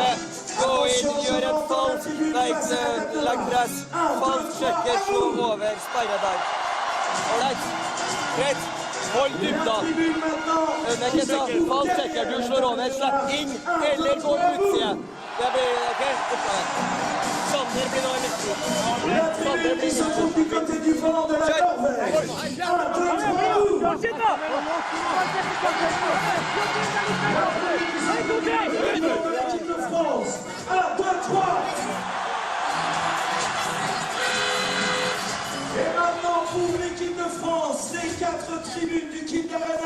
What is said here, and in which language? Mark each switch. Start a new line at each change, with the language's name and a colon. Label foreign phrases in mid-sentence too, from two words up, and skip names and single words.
French: Attention, je monte dans la tribune face à la table de bord. 1, 2, 3.
Norwegian: Hold dybden. Men ikke sant, falltrekker, du slår over, slapp inn, eller går ut siden. Det blir greit oppgave. Sander blir nå i midten.
French: La tribune qui se trouve du côté du vent de la Norvège. 1, 2, 3. La tribune qui se trouve de l'équipe de France. 1, 2, 3. Et maintenant pour l'équipe de France, les 4 tribunes du Kid Arena.